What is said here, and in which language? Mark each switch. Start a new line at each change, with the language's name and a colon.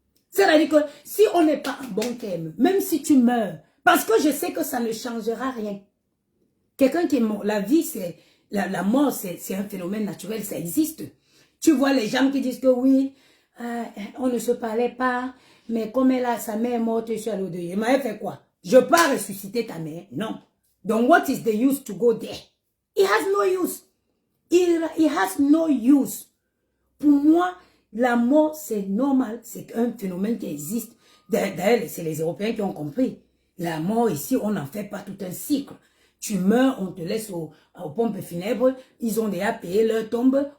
French: C'est-à-dire que si on n'est pas en bon terme, même si tu meurs, parce que je sais que ça ne changera rien. Quelqu'un qui est mort, la vie, c'est la mort, c'est un phénomène naturel, ça existe. Tu vois les gens qui disent que oui, on ne se parlait pas, mais comme sa mère est morte, je suis allé au deuil. Il m'a fait quoi? Je peux pas ressusciter ta mère? Non.
English: Donc, what is the use to go there? It has no use. It has no use.
French: Pour moi, la mort, c'est normal. C'est un phénomène qui existe. D'ailleurs, c'est les Européens qui ont compris. La mort, ici, on n'en fait pas tout un cycle. Tu meurs, on te laisse aux pompes funèbres. Ils ont déjà payé leur tombe.